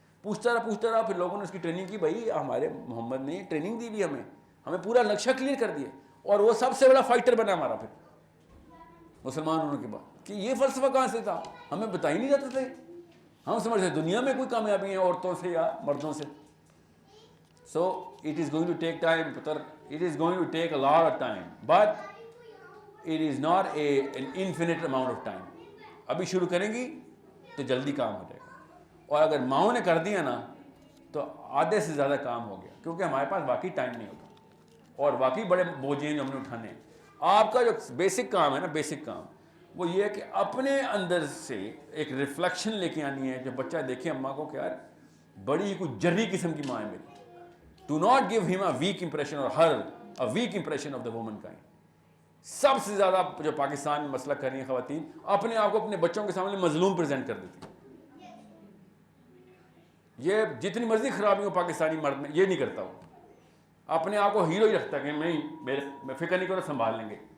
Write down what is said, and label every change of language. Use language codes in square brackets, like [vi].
[ur] پوچھتا رہا, پھر لوگوں نے اس کی ٹریننگ کی. بھائی ہمارے محمد نے ٹریننگ دی بھی, ہمیں پورا نقشہ کلیئر کر دیا, اور وہ سب سے بڑا فائٹر بنا ہمارا پھر مسلمان ہونے کے بعد. کہ یہ فلسفہ کہاں سے تھا, ہمیں بتا ہی نہیں جاتا تھے. ہم سمجھتے دنیا میں کوئی کامیابی ہے عورتوں سے یا مردوں سے. [en] So it is going to take time, putar. It is going to take a lot of time, but it is not an infinite amount of time. [ur] ابھی شروع کریں گی تو جلدی کام ہو جائے گا, اور اگر ماؤں نے کر دیا نا تو آدھے سے زیادہ کام ہو گیا, کیونکہ ہمارے پاس واقعی ٹائم نہیں ہوتا, اور واقعی بڑے بوجھ ہیں جو ہم نے اٹھانے ہیں. آپ کا جو بیسک کام ہے نا, بیسک کام وہ یہ ہے کہ اپنے اندر سے ایک ریفلیکشن لے کے آنی ہے. جو بچہ دیکھے اماں کو کہ یار بڑی کوئی جری قسم کی ماں ہے میری. [en] Do not give him a weak impression or her a weak impression of the womankind. [ur] سب سے زیادہ جو پاکستان میں مسئلہ کر رہی ہیں خواتین, اپنے آپ کو اپنے بچوں کے سامنے مظلوم پریزنٹ کر دیتی ہیں. یہ جتنی مرضی خرابی ہو پاکستانی مرد میں یہ نہیں کرتا. وہ اپنے آپ کو ہیرو ہی رکھتا ہے کہ میں فکر نہیں کرو, سنبھال لیں گے.